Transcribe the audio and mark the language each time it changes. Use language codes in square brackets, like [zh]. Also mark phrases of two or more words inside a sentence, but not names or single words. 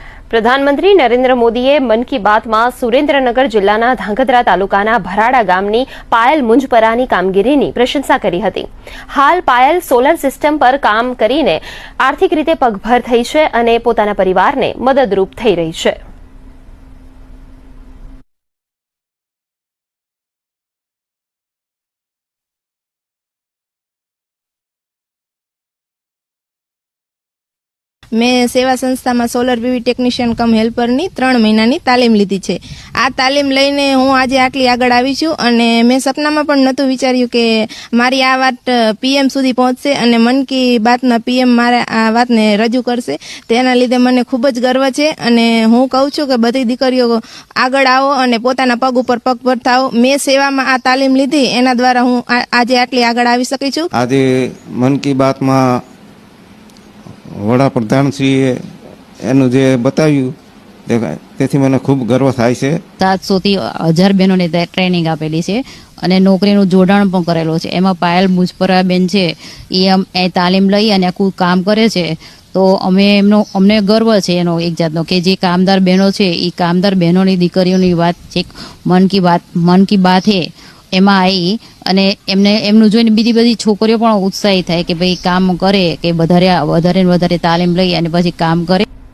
[gu] પ્રધાનમંત્રી નરેન્દ્ર મોદીએ મન કી બાતમાં સુરેન્દ્રનગર જિલ્લાના ધાંગધ્રા તાલુકાના ભરાડા ગામની પાયલ મુંજપરાની કામગીરીની પ્રશંસા કરી હતી। હાલ પાયલ સોલર સિસ્ટમ પર કામ કરીને આર્થિક રીતે પગભર થઈ છે અને પોતાના પરિવારને મદદરૂપ થઈ રહી છે। મેં સેવા સંસ્થા માં [en] solar PV technician cum [gu] હેલ્પરની 3 મહિનાની તાલીમ લીધી છે। આ તાલીમ લઈને હું આજ આટલી આગળ આવી છું અને મેં સપનામાં પણ નહોતું વિચાર્યું કે મારી આ વાત પીએમ સુધી પહોંચશે અને મન કી બાતના પીએમ મારે આ વાતને રજૂ કરશે। તેના લીધે મને ખૂબ જ ગર્વ છે અને હું કહું છું કે બધી દીકરીઓ આગળ આવો અને પોતાના પગ ઉપર પગભર થાઓ। મેં સેવામાં આ તાલીમ લીધી એના દ્વારા હું આજે આટલી આગળ આવી શકી છું। આજે મન કી બાત માં વડાપ્રધાનશ્રીએ એનું જે बताव्યું તેથી મને ખૂબ ગર્વ થાય છે। 700 થી 1000 બહેનોને ટ્રેનિંગ આપેલી છે અને નોકરીનું જોડાણ પણ કરેલો છે। એમાં પાયલ મુંજપરા બેન છે એ તાલીમ લઈ અને આખું કામ કરે છે। તો અમને ગર્વ છે એનો એક જાતનો કે જે કામદાર બહેનો છે એ કામદાર બહેનોની દીકરીઓની વાત છે મન કી બાત હે એમાં આવી અને એમનું જોઈને બીજી બધી છોકરીઓ પણ ઉત્સાહિત થાય કે ભાઈ કામ કરે કે વધારે તાલીમ લઈ અને પછી કામ કરે।